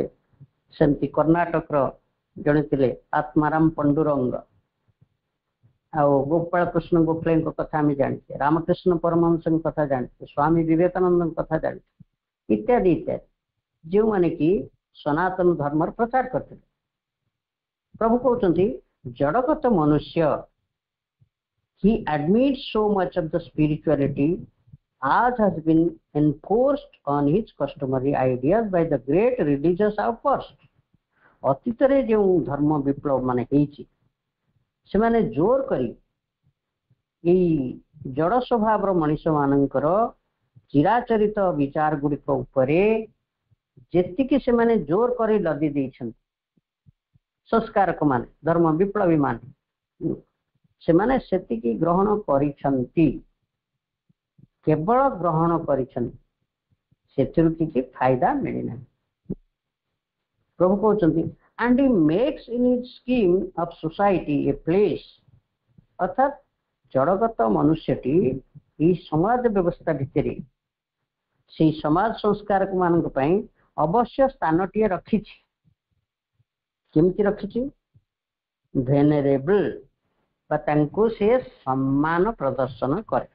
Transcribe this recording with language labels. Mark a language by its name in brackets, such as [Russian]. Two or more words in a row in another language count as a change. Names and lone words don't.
[Odia] ସେମିତି କର୍ଣ୍ଣାଟକର ଜଣେ ଥିଲେ ଆତ୍ମାରାମ ପଣ୍ଡୁରଙ୍ଗ, ଆଉ ଗୋପାଳ କୃଷ୍ଣ ଗୋଖଲେଙ୍କ କଥା ଆମେ ଜାଣିଛେ, ରାମକୃଷ୍ଣ ପରମହଂସଙ୍କ କଥା ଜାଣିଛେ, ସ୍ୱାମୀ ବିବେକାନନ୍ଦଙ୍କ କଥା ଜାଣିଛେ, ଇତ୍ୟାଦି ଇତ୍ୟାଦି, ଯେଉଁମାନେ କି ସନାତନ ଧର୍ମର ପ୍ରଚାର କରିଥିଲେ। ପ୍ରଭୁ କହୁଛନ୍ତି ଜଡଗତ ମନୁଷ୍ୟ, [English] he admits so much of the spirituality as has been enforced on his customary ideas by the great religious outburst. [Odia] ଅତୀତରେ ଯେଉଁ ଧର୍ମ ବିପ୍ଳବ ମାନେ ହେଇଛି, ସେମାନେ ଜୋର କରି ଏଇ ଜଡ଼ ସ୍ୱଭାବର ମଣିଷ ମାନଙ୍କର ଚିରାଚରିତ ବିଚାର ଗୁଡ଼ିକ ଉପରେ ଯେତିକି ସେମାନେ ଜୋର କରି ଲଦି ଦେଇଛନ୍ତି, ସଂସ୍କାରକ ମାନେ, ଧର୍ମ ବିପ୍ଳବୀ ମାନେ, ସେମାନେ ସେତିକି ଗ୍ରହଣ କରିଛନ୍ତି, କେବଳ ଗ୍ରହଣ କରିଛନ୍ତି, ସେଥିରୁ କିଛି ଫାଇଦା ମିଳିନାହିଁ। ପ୍ରଭୁ କହୁଛନ୍ତି [English] and he makes in his scheme of society a place, [Odia] ଅର୍ଥାତ୍ ଜଡ଼ଗତ ମନୁଷ୍ୟଟି ଏହି ସମାଜ ବ୍ୟବସ୍ଥା ଭିତରେ ସେଇ ସମାଜ ସଂସ୍କାରକ ମାନଙ୍କ ପାଇଁ ଅବଶ୍ୟ ସ୍ଥାନଟିଏ ରଖିଛି। କେମିତି ରଖିଛି? ଭେନେରେବଲ, ବା ତାଙ୍କୁ ସେ ସମ୍ମାନ ପ୍ରଦର୍ଶନ କରେ।